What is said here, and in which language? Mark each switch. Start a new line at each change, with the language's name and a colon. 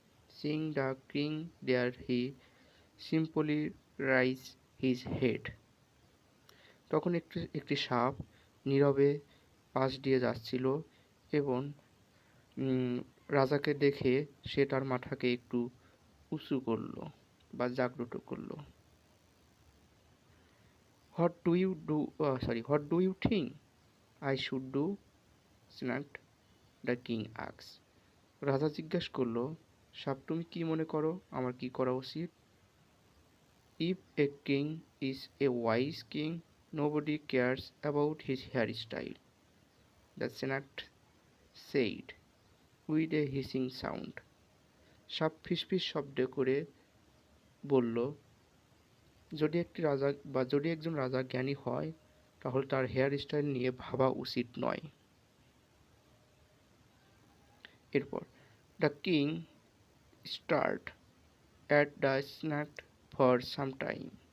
English: Seeing the king there he simply raise his head.
Bangla: তখন একটি সাপ নীরবে পাশ দিয়ে যাচ্ছিল এবং রাজাকে দেখে সে তার মাথাকে একটু উঁচু করলো বা জাগ্রত করলো।
English: What do you think I should do? snapped the king asked.
Bangla: রাজা জিজ্ঞেস করলো, সাপ তুমি কি মনে করো আমার কি করা উচিত?
English: If a king is a wise king, nobody cares about his hairstyle, the snake said with a hissing sound.
Bangla: সাপ ফিসফিস শব্দ করে বলল, যদি একজন রাজা জ্ঞানী হয় তাহলে তার হেয়ার স্টাইল নিয়ে ভাবা উচিত নয়।
English: এরপর the king stared at the snake for some time.